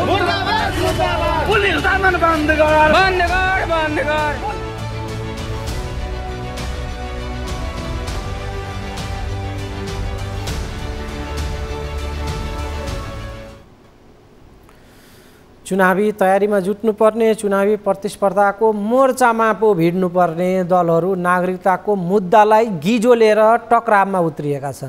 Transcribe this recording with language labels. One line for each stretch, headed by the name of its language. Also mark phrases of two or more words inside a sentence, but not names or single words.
Hindi: पुलिस शासन बंद कर, बंद कर, बंद कर।
Nepali: चुनावी तयारीमा जुट्नुपर्ने, चुनावी प्रतिस्पर्धाको मोर्चामा पो भिड्नुपर्ने दलहरू नागरिकताको मुद्दालाई गिजो लिएर टकरावमा उत्रिएका छन्।